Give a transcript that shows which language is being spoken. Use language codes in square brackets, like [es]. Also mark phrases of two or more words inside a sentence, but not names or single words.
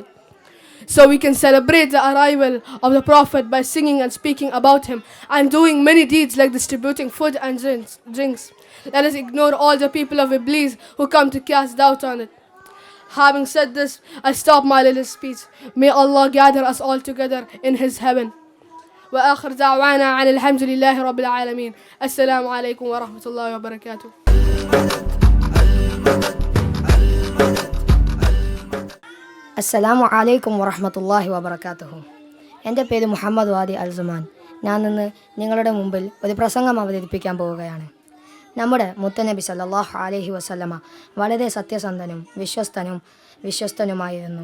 [en] So we can celebrate the arrival of the Prophet by singing and speaking about him and doing many deeds like distributing food and drinks. Let us ignore all the people of Iblis who come to cast doubt on it. Having said this, I stop my little speech. May Allah gather us all together in His heaven. [ar] وآخر دعوانا عن الحمد لله رب العالمين. السلام عليكم ورحمة الله وبركاته. السلام عليكم ورحمة الله وبركاته. [ml] എൻ്റെ പേര് മുഹമ്മദ് വാദി അൽസുമാൻ. ഞാൻ ഇന്ന് നിങ്ങളുടെ മുമ്പിൽ ഒരു പ്രസംഗം അവതരിപ്പിക്കാൻ പോവുകയാണ്. നമ്മുടെ മുത്തനബി [ar] صلى الله عليه وسلم [ml] വളരെ സത്യസന്ധനും വിശ്വസ്തനുമായിരുന്നു.